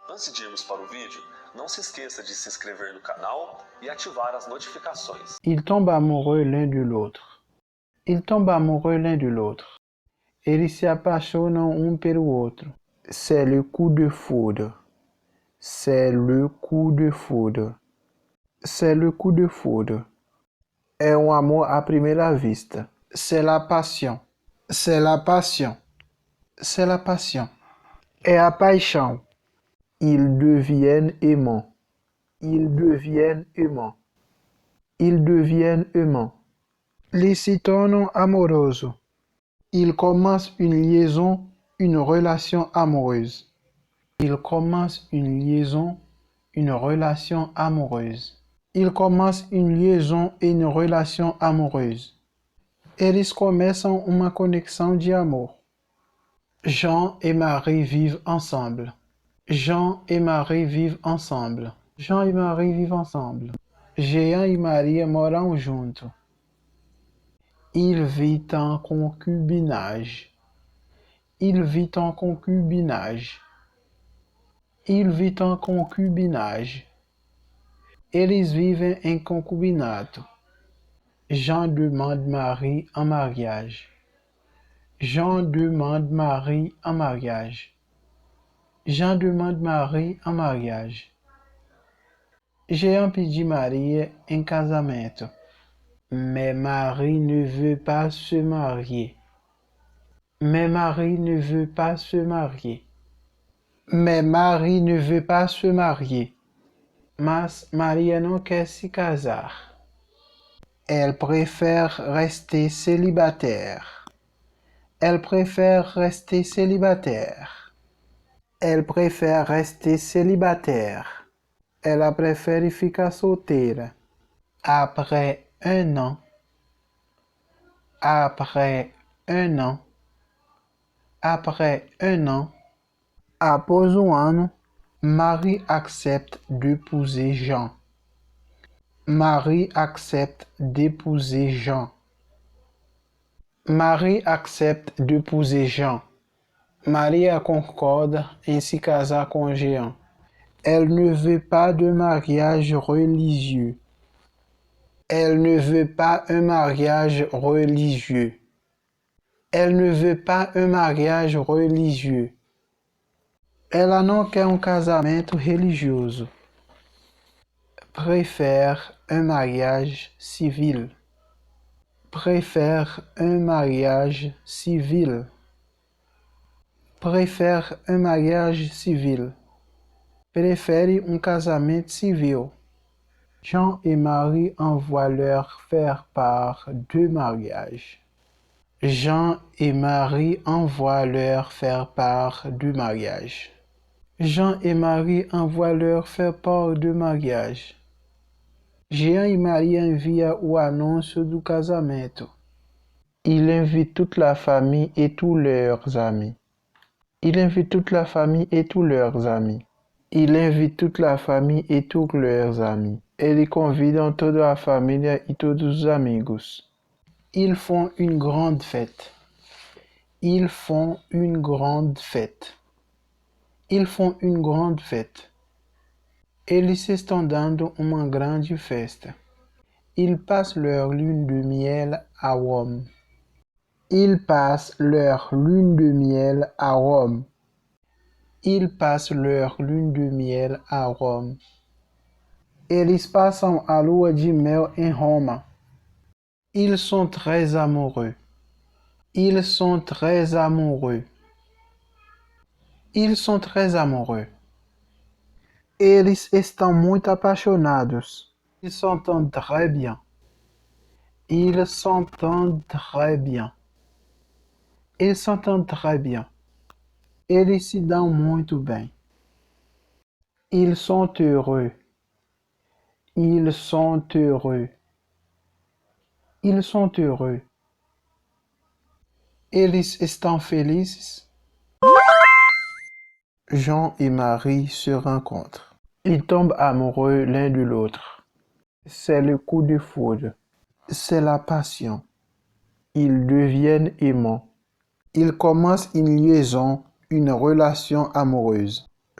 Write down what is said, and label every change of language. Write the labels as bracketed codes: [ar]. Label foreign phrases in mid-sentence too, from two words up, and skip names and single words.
[pt] Antes de irmos para o vídeo, não se esqueça de se inscrever no canal e ativar as notificações. [fr] Ils tombent amoureux l'un de l'autre. Ils tombent amoureux l'un de l'autre. [pt] Eles se apaixonam um pelo outro. [fr] C'est le coup de foudre. C'est le coup de foudre. C'est le coup de foudre. [pt] É um amor à primeira vista. [fr] C'est la passion. C'est la passion. C'est la passion. [pt] É a paixão. [fr] Ils deviennent aimants. Ils deviennent aimants. Ils deviennent aimants. [pt] Eles se tornam amorosos. [fr] Ils commencent une liaison, une relation amoureuse. Ils commencent une liaison, une relation amoureuse. Ils commencent une liaison et une relation amoureuse. [pt] Eles começam uma conexão de amor. [fr] Jean et Marie vivent ensemble. Jean et Marie vivent ensemble. Jean e Marie vivent ensemble. [pt] Jean e Maria moram juntos. [fr] Il vit en concubinage. Il vit en concubinage. Il vit en concubinage. [pt] Eles vivem em concubinato. [fr] Jean demande Marie en mariage. Jean demande Marie en mariage. Jean demande Marie en mariage. [pt] Jean pediu Maria em casamento. [fr] Mais Marie ne veut pas se marier. Mais Marie ne veut pas se marier. Mais Marie ne veut pas se marier. [pt] Mas Maria não quer se casar. [fr] Elle préfère rester célibataire. Elle préfère rester célibataire. Elle préfère rester célibataire. [pt] Ela prefere ficar solteira. [fr] Après un an. Après un an. Après un an. [pt] Após um ano, [fr] Marie accepte d'épouser Jean. Marie accepte d'épouser Jean. Marie accepte d'épouser Jean. [pt] Maria concorde em se casar com Jean. [fr] Elle ne veut pas de mariage religieux. Elle ne veut pas un mariage religieux. Elle ne veut pas un mariage religieux. [pt] Ela não quer um casamento religioso. [fr] Préfère un mariage civil. Préfère un mariage civil. Préfère un mariage civil. [pt] Prefere um casamento civil. [fr] Jean et Marie envoient leur faire part de mariage. Jean et Marie envoient leur faire part du mariage. Jean et Marie envoient leur faire part de mariage. [pt] Jean e Maria envia o anúncio do casamento. [fr] Il invite toute la famille et tous leurs amis. Il invite toute la famille et tous leurs amis. Il invite toute la famille et tous leurs amis. [pt] Ele convidam toda a família e todos os amigos. [fr] Ils font une grande fête. Ils font une grande fête. Ils font une grande fête. [pt] Eles estão dando uma grande festa. [fr] Ils passent leur lune de miel à Rome. Ils passent leur lune de miel à Rome. Ils passent leur lune de miel à Rome. [pt] Eles passam a lua de mel em Roma. [fr] Ils sont très amoureux. Ils sont très amoureux. Ils sont très amoureux. [pt] Eles estão muito apaixonados. [fr] Ils s'entendent très bien. Ils s'entendent très bien. Ils s'entendent très bien. [pt] Eles se dão muito bem. [fr] Ils sont heureux. Ils sont heureux. Ils sont heureux. [pt] Eles estão felizes. [fr] Jean et Marie se rencontrent. Ils tombent amoureux l'un de l'autre. C'est le coup de foudre. C'est la passion. Ils deviennent aimants. Ils commencent une liaison, une relation amoureuse.